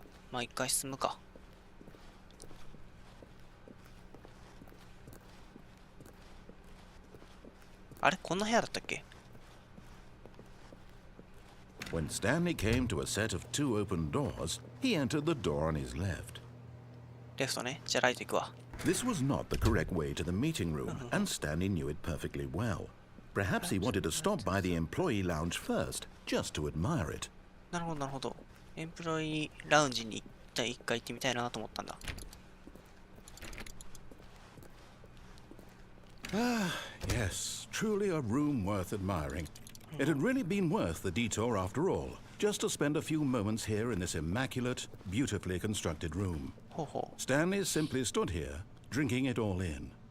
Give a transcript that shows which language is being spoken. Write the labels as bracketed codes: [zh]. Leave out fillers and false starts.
[ja] まあ一回進むか。あれ、こんな部屋だったっけ？ [en] When Stanley came to a set of 2 open doors, he entered the door on his left. [ja] レフトね。じゃあライト行くわ。 [en] This was not the correct way to the meeting room, and Stanley knew it perfectly well. Perhaps he wanted to stop by the employee lounge first, just to admire it. [ja] なるほど、なるほど。エンプロイラウンジに一回行ってみたいなと思ったんだ。 [en] Ah, yes, truly a room worth admiring. It had really been worth the detour after all, just to spend a few moments here in this immaculate, beautifully constructed room. ほうほう。 Stanley simply stood here, drinking it all in.